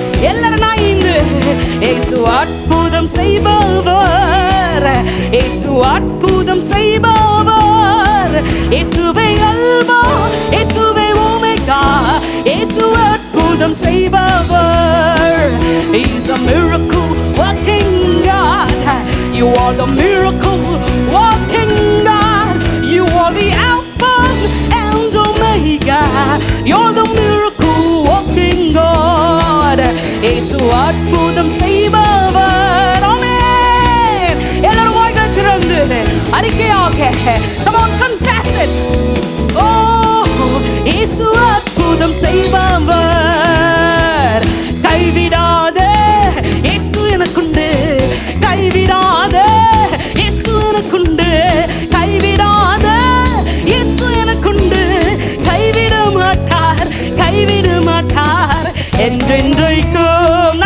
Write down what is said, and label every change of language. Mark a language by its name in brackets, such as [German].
[Tamil] எல்லாரும் நான் இன்று இயேசு அற்புதம் செய்பவர், இயேசு அற்புதம் செய்பவர், இயேசுவே அல்பா, இயேசுவே ஒமேகா, இயேசு அற்புதம் செய்பவர். [English] He is a miracle working God. You are the miracle working God. You are the Alpha and Omega. You're the miracle working God. [Tamil] இயேசு அற்புதம் செய்பவர். ஆமென். எல்லாரும் வாய்களை திறந்து அறிக்கையாக [English] come on confess it. [Tamil] Oh இயேசு அற்புதம் செய்பவர். கைவிடாத இயேசு எனக்குண்டு, கைவிடாத இயேசு எனக்குண்டு, கைவிடாத இயேசு எனக்குண்டு, கைவிட மாட்டார், கைவிட மாட்டார் என்றென்றைக்கும்.